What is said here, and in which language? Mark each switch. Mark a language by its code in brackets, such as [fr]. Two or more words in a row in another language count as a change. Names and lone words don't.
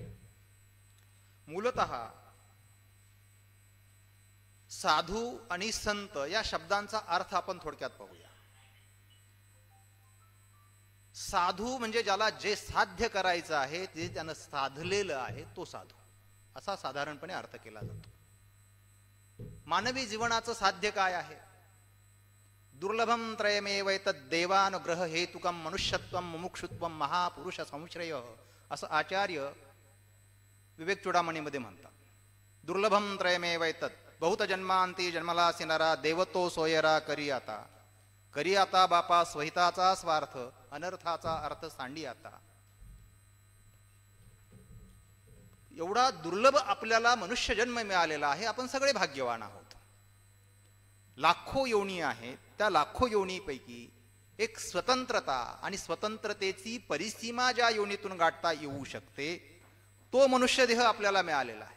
[mr] मूलतः साधू आणि संत या शब्दांचा अर्थ आपण थोडक्यात पाहूया. साधू म्हणजे ज्याला जे साध्य करायचं आहे ते त्यानं साधलेलं आहे तो साधू, असा साधारणपणे अर्थ केला जातो. मानवी जीवनाचं साध्य काय आहे? [sa] दुर्लभम त्रयमेव तद्देवानुग्रह हेतुकम मनुष्यत्वम मुमुक्षुत्वम महापुरुष संश्रय, [mr] असं आचार्य विवेक चूडामणीमध्ये म्हणतात. [sa] दुर्लभम त्रयमेव तत् [mr] बहुत जन्मांती जन्मलासी नरा देवतो सोयरा करी आता बापा स्वहिताचा स्वार्थ अनर्थाचा अर्थ सांडी आता. एवढा दुर्लभ आपल्याला मनुष्य जन्म मिळालेला आहे. आपण सगळे भाग्यवान आहोत. लाखो योनी आहेत, त्या लाखो योनीपैकी एक स्वतंत्रता आणि स्वतंत्रतेची परिसीमा ज्या योनीतून गाठता येऊ शकते तो मनुष्यदेह आपल्याला मिळालेला आहे.